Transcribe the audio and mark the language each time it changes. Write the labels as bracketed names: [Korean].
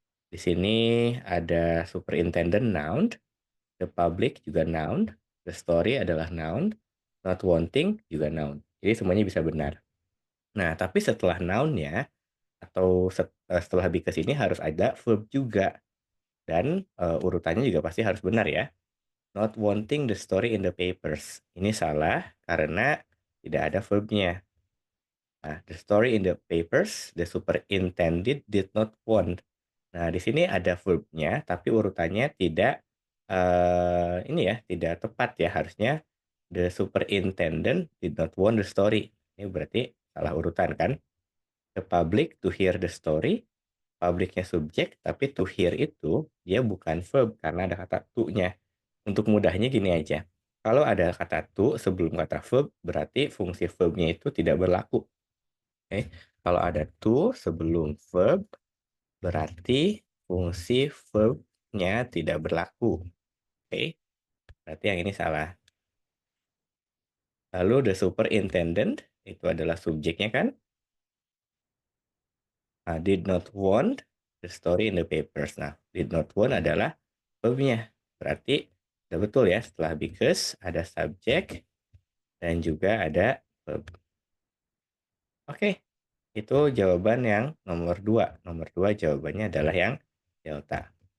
[Indonesian] Di sini ada [English] superintendent noun, the public [Indonesian] juga [English] noun, the story [Indonesian] adalah [English] noun, not wanting juga noun. [Indonesian] Jadi semuanya bisa benar. Nah, tapi setelah nounnya atau setelah because ini harus ada verb juga. Dan urutannya juga pasti harus benar ya. [English] Not wanting the story in the papers. [Indonesian] Ini salah karena tidak ada verbnya. Nah, [English] the story in the papers, the superintendent did not want. [Indonesian] Nah, di sini ada verbnya, tapi urutannya tidak ini ya, tidak tepat ya. Harusnya [English] the superintendent did not want the story. [Indonesian] Ini berarti salah urutan kan? [English] The public to hear the story, [Indonesian] publiknya subjek, tapi to hear itu dia bukan verb karena ada kata to-nya. Untuk mudahnya gini aja. Kalau ada kata to sebelum kata verb, berarti fungsi verbnya itu tidak berlaku. Oke, kalau ada to sebelum verb, berarti fungsi verbnya tidak berlaku. Oke, berarti yang ini salah. Lalu [English] the superintendent, [Indonesian] itu adalah subjeknya kan? [English] Did not want the story in the papers. [Indonesian] Nah, [English] did not want [Indonesian] adalah verbnya. Berarti udah betul ya, setelah because ada subjek dan juga ada verb. Oke, itu jawaban yang nomor 2. Nomor 2 jawabannya adalah yang delta.